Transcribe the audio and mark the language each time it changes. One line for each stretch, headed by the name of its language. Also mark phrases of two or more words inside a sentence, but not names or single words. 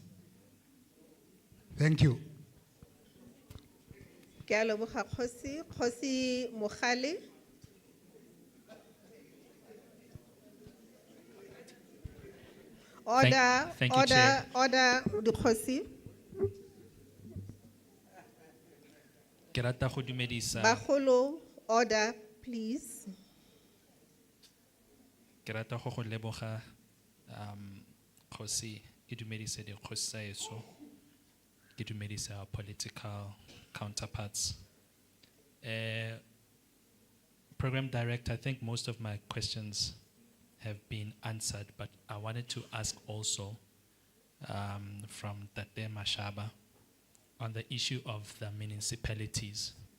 English: Thank you. Kgosi Mokhale. Order, Thank you, Chair. order, Kgosi.
Tswana: Ke rata go dumedisa. Bagolo,
English: Order, please.
Tswana: Ke rata go go leboga Kgosi, ke dumedise dikgosi tsa heso, ke dumedise
English: our political counterparts. Program Director, I think most of my questions have been answered, but I wanted to ask also from Tate Mashaba on the issue of the municipalities.